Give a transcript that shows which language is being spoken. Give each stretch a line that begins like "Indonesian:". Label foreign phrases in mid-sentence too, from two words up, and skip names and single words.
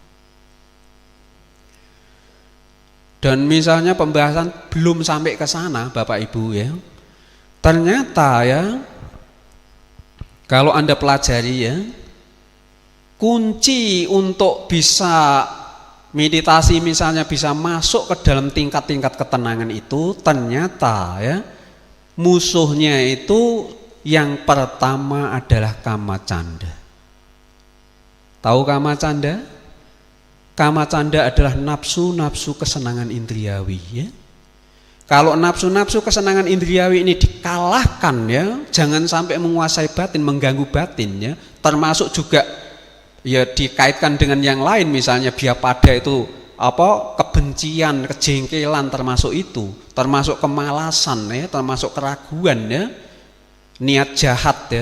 Indonesian: Dan misalnya pembahasan belum sampai ke sana Bapak Ibu ya, ternyata ya Kalau Anda pelajari ya, kunci untuk bisa meditasi misalnya bisa masuk ke dalam tingkat-tingkat ketenangan itu ternyata ya musuhnya itu yang pertama adalah
Pali: kama canda.
Indonesian: Tahu
Pali: kama canda? Kama canda
Indonesian: adalah nafsu-nafsu kesenangan indriawi ya. Kalau nafsu-nafsu kesenangan indriawi ini dikalahkan ya, jangan sampai menguasai batin, mengganggu batin ya, termasuk juga ya dikaitkan dengan yang lain, misalnya biapada itu kebencian, kejengkelan termasuk itu, termasuk kemalasan ya, termasuk keraguan ya, niat jahat ya.